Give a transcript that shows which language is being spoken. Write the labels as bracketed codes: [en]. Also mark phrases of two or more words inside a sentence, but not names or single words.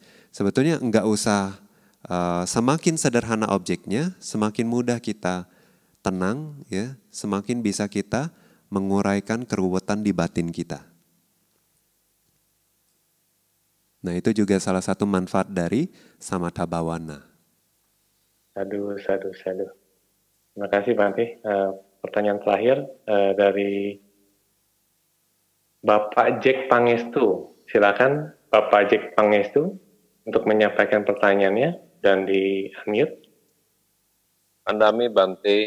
[id] Sebetulnya enggak usah semakin sederhana objeknya, semakin mudah kita tenang, ya, semakin bisa kita menguraikan keruwetan di batin kita. Nah, itu juga salah satu manfaat dari [pi] samatha bhavana. [id] Sadu. Terima kasih Bante. Pertanyaan terakhir dari Bapak Jack Pangestu. Silakan Bapak Jack Pangestu untuk menyampaikan pertanyaannya dan di-unmute. [pi] Andami Bante,